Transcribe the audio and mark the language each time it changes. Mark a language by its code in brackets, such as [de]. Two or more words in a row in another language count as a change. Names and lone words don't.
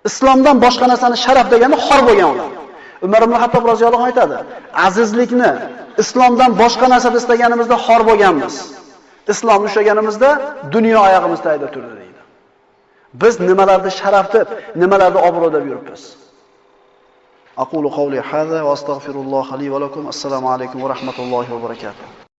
[uz] Islomdan boshqa narsani sharaf degani xor bo'lgan ular. Umar ibn Hattob [ar] رضي الله عنه [uz] aytadi: "Azizlikni islomdan boshqa narsada istaganimizda xor bo'lganmiz. Islomni ushlaganimizda dunyo oyog'imiz tagida turdi" deydi. Biz nimalarni sharaf deb, nimalarni obro' deb yuribmiz. [ar] أقول قولي هذا وأستغفر الله لي ولكم. السلام عليكم ورحمة الله وبركاته.